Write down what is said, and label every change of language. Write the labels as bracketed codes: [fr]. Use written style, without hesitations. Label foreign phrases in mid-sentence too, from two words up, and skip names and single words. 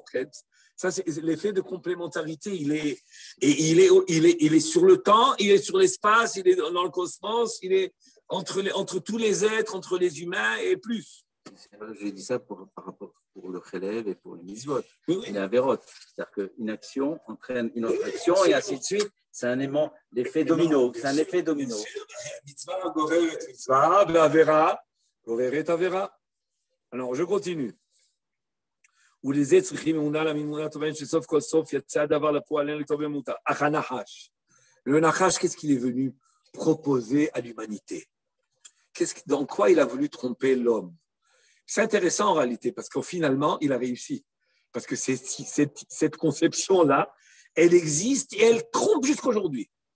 [fr] Ça, c'est l'effet de complémentarité. Il est sur le temps, il est sur l'espace, il est dans le cosmos, il est entre tous les êtres, entre les humains et plus. J'ai dit ça par rapport pour le Chelev et pour les mitzvot, et la averot. C'est-à-dire qu'une action entraîne une autre action et ainsi de suite. C'est un aimant, l'effet domino. C'est un effet domino. [he] מצוה גוררת מצוה עבירה גוררת עבירה. [fr] Alors, je continue. Ou les êtres [he] צריכים אמונה לאמונה טובה שסוף כל סוף יצא דבר לפועל אין לטוב ומותר. אך הנחש. [fr] Le Nachash, qu'est-ce qu'il est venu proposer à l'humanité? Dans quoi il a voulu tromper l'homme? C'est intéressant en réalité, parce qu'au finalement, il a réussi. Parce que cette conception-là, elle existe et elle trompe jusqu'aujourd'hui.